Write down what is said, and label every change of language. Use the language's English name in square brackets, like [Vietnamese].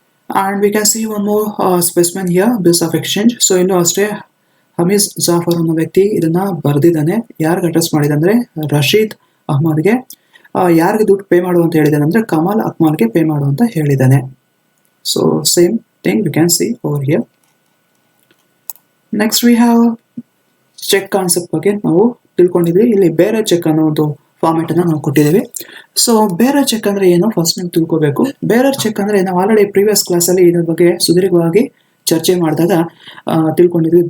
[English] And we can see one more specimen here bills of exchange. [Kannada] So ಇಲ್ಲೂ ಅಷ್ಟೇ ಹಮೀದ್ ಜಾಫರ್ ಅನ್ನೋ ವ್ಯಕ್ತಿ ಇದನ್ನ ಬರೆದಿದ್ದಾನೆ. ಯಾರಿಗೆ ಅಡ್ರೆಸ್ ಮಾಡಿದಂದ್ರೆ ರಶೀದ್ ಅಹ್ಮದ್ಗೆ. ಯಾರಿಗೆ ದುಡ್ಡು ಪೇ ಮಾಡು ಅಂತ ಹೇಳಿದ್ದಾನೆ ಅಂದ್ರೆ ಕಮಲ್ ಅಕ್ಮಲ್ಗೆ ಪೇ ಮಾಡು ಅಂತ ಹೇಳಿದ್ದಾನೆ. [English] So same thing we can see over here. Next we have [Kannada] check concept ಬಗ್ಗೆ ನಾವು ತಿಳ್ಕೊಂಡಿದ್ವಿ. ಇಲ್ಲಿ ಬೇರೆ ಚೆಕ್ ಅನ್ನೋ ಒಂದು ಫಾರ್ಮೆಟ್ ಅನ್ನ ನಾವು ಕೊಟ್ಟಿದ್ದೀವಿ. ಸೊ ಬೇರೆ ಚೆಕ್ ಅಂದ್ರೆ ಏನು ಫಸ್ಟ್ ನೀವು ತಿಳ್ಕೋಬೇಕು. ಬೇರೆ ಚೆಕ್ ಅಂದ್ರೆ ನಾವು ಆಲ್ರೆಡಿ ಪ್ರೀವಿಯಸ್ ಕ್ಲಾಸ್ ಅಲ್ಲಿ ಇದ್ರ ಬಗ್ಗೆ ಸುದೀರ್ಘವಾಗಿ ಚರ್ಚೆ ಮಾಡಿದಾಗ ತಿಳ್ಕೊಂಡಿದ್ವಿ.